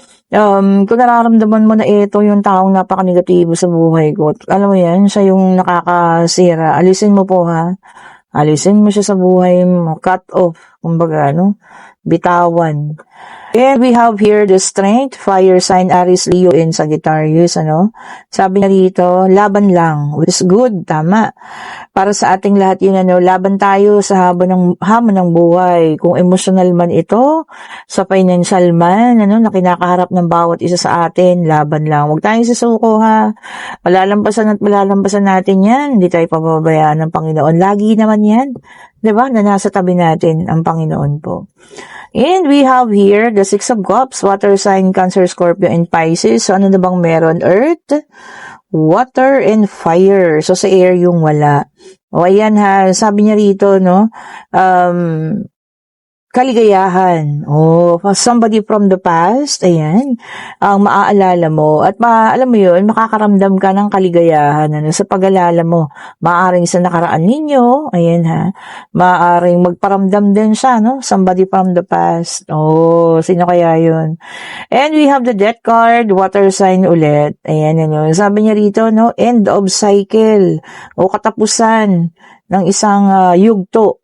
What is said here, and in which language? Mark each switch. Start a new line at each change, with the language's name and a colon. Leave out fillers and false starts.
Filipino: Kung nararamdaman mo na ito yung taong napaka-negatibo sa buhay ko, alam mo yan, siya yung nakakasira. Alisin mo po, ha? Alisin mo siya sa buhay mo.
English: Cut off.
Filipino: Kumbaga, no? Bitawan.
English: And we have here the strength, fire sign, Aries, Leo, and Sagittarius, ano?
Filipino: Sabi niya rito, laban lang,
English: which is good,
Filipino: tama. Para sa ating lahat yun, ano, laban tayo sa hamon ng buhay. Kung emotional man ito, sa financial man, ano, na kinakaharap ng bawat isa sa atin, laban lang. Huwag tayong susuko, ha. Malalampasan natin yan. Hindi tayo pababayaan ng Panginoon. Lagi naman yan. Diba? Na nasa tabi natin ang Panginoon po.
English: And we have here the Six of Cups, water sign, Cancer, Scorpio, and Pisces.
Filipino: So, ano na bang meron?
English: Earth, water, and fire.
Filipino: So, sa air yung wala. O, ayan ha. Sabi niya rito, no? Kaligayahan. Oh,
English: somebody from the past,
Filipino: ayan, ang maaalala mo. At alam mo yun, makakaramdam ka ng kaligayahan ano, sa pag-alala mo. Maaring sa nakaraan ninyo, ayan ha, maaring magparamdam din siya, no?
English: Somebody from the past. Oh,
Filipino: sino kaya yun?
English: And we have the Death card, water sign ulit.
Filipino: Ayan, ano. Sabi niya rito, no?
English: End of cycle.
Filipino: O katapusan ng isang yugto.